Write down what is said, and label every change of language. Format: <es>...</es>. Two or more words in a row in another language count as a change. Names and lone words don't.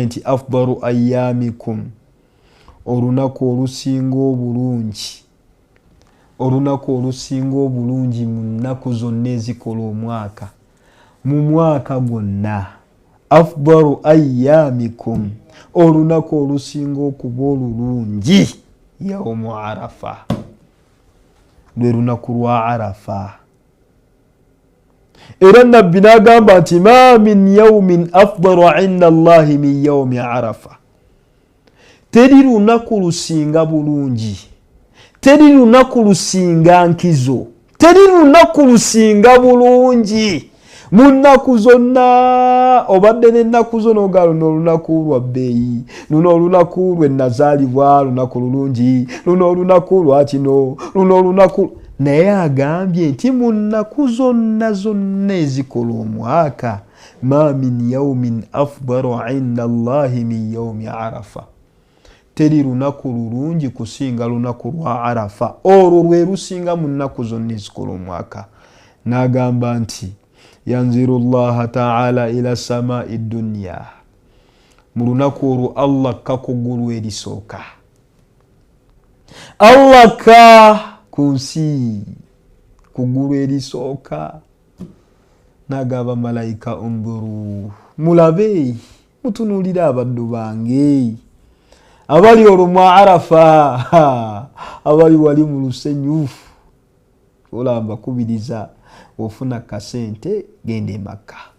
<lg>nti</lg> <ar>أفضل أيامكم,</ar> <lg>olunaku olusinga obulungi, olunaku olusinga obulungi mu nnaku zonna ezikola omwaka, mu mwaka gwonna,</lg> <ar>أفضل أيامكم,</ar> <lg>olunaku olusinga okuba olulungi,</lg> <ar>يوم عرفة,</ar> <lg>lwe lunaku lwa Arafa. Era nabbi n'agamba nti</lg> <ar>ما من يوم أفضل عند الله من يوم عرفة,</ar> <lg>teri lunaku lusinga bulungi, teri lunaku lusinga nkizo, teri lunaku lusinga bulungi mu nnaku zonna. Obadde n'ennaku zo n'oga luno olunaku lwa bbeeyi, luno olunaku lwe nazaalibwa, lunaku lulungi, luno olunaku lwa kino, luno olunaku, naye agambye nti mu nnaku zonna ezikola omwaka,</lg> <ar>ما من يوم أفضل عند الله من يوم عرفة,</ar> <lg>teri lunaku lulungi kusinga lunaku lwa Arafa, olwo lwe lusinga mu nnaku zonna ezikola omwaka. N'agamba nti</lg> <ar>ينزل الله تعالى إلى السماء الدنيا,</ar> <lg>mu lunaku olwo Allah akka ku ggulu erisooka, Allah akka ku nsi ku ggulu erisooka, n'agamba malayika unduru, mulabe mutunuulire abaddu bange, abali olumwa Arafa abali wali mu lusenyufu olamba kubiriza ofuna kasente gende Makka.</lg>